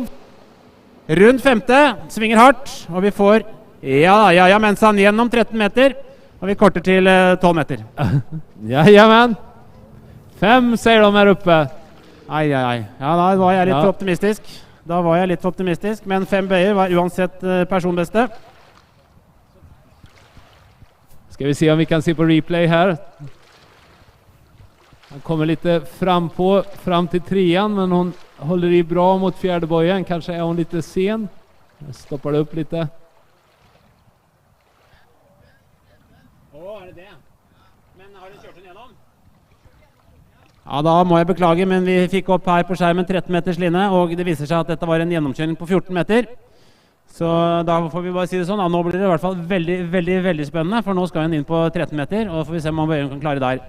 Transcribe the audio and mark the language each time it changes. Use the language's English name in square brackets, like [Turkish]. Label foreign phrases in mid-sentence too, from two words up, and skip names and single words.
[Norwegian] Rundt femte, svinger hardt. Og vi får, ja, mens han gjennom 13 meter. Og vi korter til 12 meter. Jajamän. 5 sier de her oppe. Ai. Ja, da var jeg litt for optimistisk. Men 5 bøyer var uansett personbeste. [Swedish] Ska vi se om vi kan se på replay här. Han kommer lite fram till trean, men hon håller i bra mot fjärde bojen. Kanske är hon lite sen. Jag stoppar det upp lite. [Norwegian] Er det det? Men har du kjørt den gjennom? Ja, da må jeg beklage, men vi fikk opp her på skjermen 13 meters linje, og det viser seg at dette var en gjennomkjøring på 14 meter. Så da får vi bare si det sånn. Nå blir det i hvert fall veldig, veldig, veldig spennende, for nå skal hun inn på 13 meter, og får vi se om bøyeren kan klare der.